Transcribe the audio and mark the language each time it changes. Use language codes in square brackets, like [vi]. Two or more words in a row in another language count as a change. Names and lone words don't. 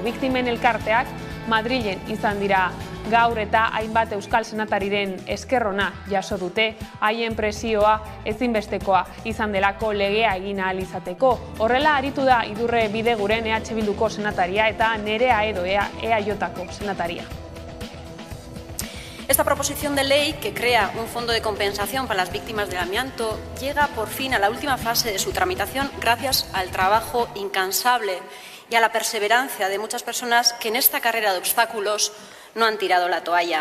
[eu] Biktimen elkarteak Madrilen izan dira gaur eta hainbat euskal senatariren eskerrona jaso dute, haien presioa ezinbestekoa izan delako legea egin ahal izateko. Horrela aritu da Idurre Bideguren EH Bilduko senataria eta Nerea Edo EAJko senataria. [es] Esta proposición de ley, que crea un fondo de compensación para las víctimas del amianto, llega por fin a la última fase de su tramitación gracias al trabajo incansable y a la perseverancia de muchas personas que en esta carrera de obstáculos no han tirado la toalla.